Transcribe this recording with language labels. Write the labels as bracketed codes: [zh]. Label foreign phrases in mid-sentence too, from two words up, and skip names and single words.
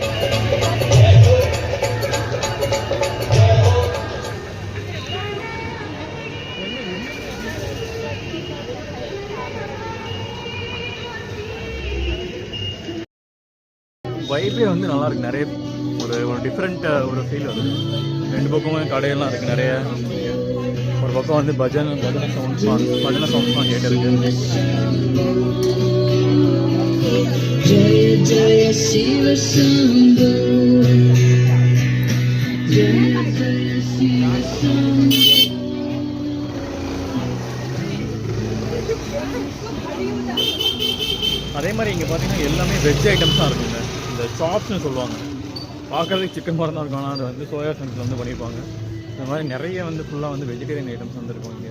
[ta] வைப்பே வந்து நல்லாயிருக்கு. நிறைய ஒரு டிஃப்ரெண்ட் ஒரு ஃபீல் வருது. ரெண்டு பக்கமும் கடையெல்லாம் இருக்குது நிறைய. ஒரு பக்கம் வந்து பஜனை சவுண்ட்ஸ்லாம் கேட்டிருக்கு. [hi] जय जय शिव शंभो, जय जय शिव शंभो। [ta] அதே மாதிரி இங்கே பார்த்தீங்கன்னா எல்லாமே [en] veg items [ta] தான் இருக்குங்க. இந்த சாப்ஸ்னு சொல்லுவாங்க. பார்க்குறதுக்கு சிக்கன் மாதிரி தான் இருக்கும். ஆனால் அது வந்து [en] soya chunksil [ta] வந்து பண்ணியிருப்பாங்க. இந்த மாதிரி நிறைய வந்து ஃபுல்லாக வந்து [en] vegetarian items [ta] வந்துருக்கும் இங்கே.